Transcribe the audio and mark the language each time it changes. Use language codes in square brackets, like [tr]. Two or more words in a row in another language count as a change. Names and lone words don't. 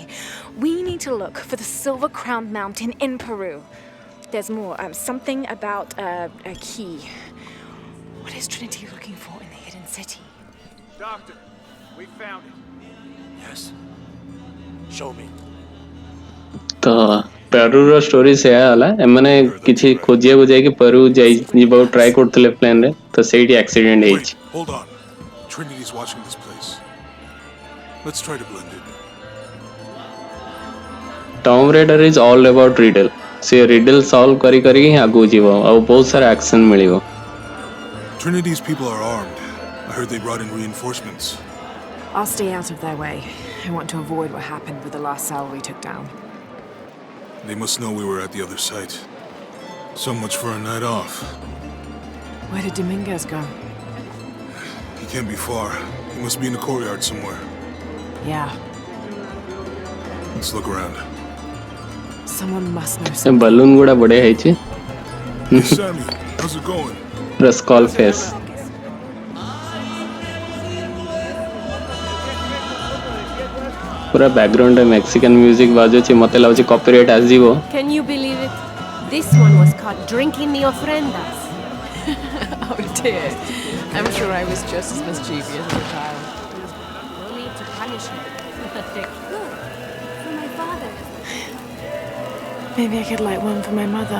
[en] We need to look for the silver-crowned mountain in Peru. There's more. Something about a key. What is Trinity looking for in the hidden city? Doctor, we found it. Yes. Show me. [or] ତ ପେରୁର ଷ୍ଟୋରି ସେୟା ହେଲା ଏମାନେ କିଛି ଖୋଜିବାକୁ ଯାଇକି ପେରୁ ଯିବାକୁ ଟ୍ରାଏ କରୁଥିଲେ ପ୍ଲେନରେ ତ ସେଇଠି ଆକ୍ସିଡେଣ୍ଟ [en] Wait, [or] ହେଇଛି [en] hold on. Trinity's watching this place. Let's try to blend in. Tomb Raider is all about riddle [or] ସେ [en] riddle solve [or] କରି କରିକି ହିଁ ଆଗକୁ ଯିବ ଆଉ ବହୁତ ସାରା ଆକ୍ସନ ମିଳିବ [en] Trinity's people are armed. I heard they brought in reinforcements. I'll stay out of their way. I want to avoid what happened with the last cell we took down. They must know we were at the other site. So much for a night off. Where did Dominguez go? He can't be far. He must be in the courtyard somewhere. Yeah, Let's look around. someone must know [or] ସେ [en] something. [or] ବଲୁନ ଗୁଡା ବଢିଆ ହେଇଛି [en] Hey, Sammy, how's it going? [or] ପୁରା [en] skull face [or] ପୁରା ବ୍ୟାକଗ୍ରାଉଣ୍ଡରେ [en] Mexican music [or] ବାଜୁଛି ମତେ ଲାଗୁଛି କପିରାଇଟ୍ ଆସିଯିବ [en] Can you believe it? This one was caught drinking the ofrendas. Oh dear. I'm sure I was just as mischievous as a child. No need to punish him. Look, for my father. Maybe I could light one for my mother.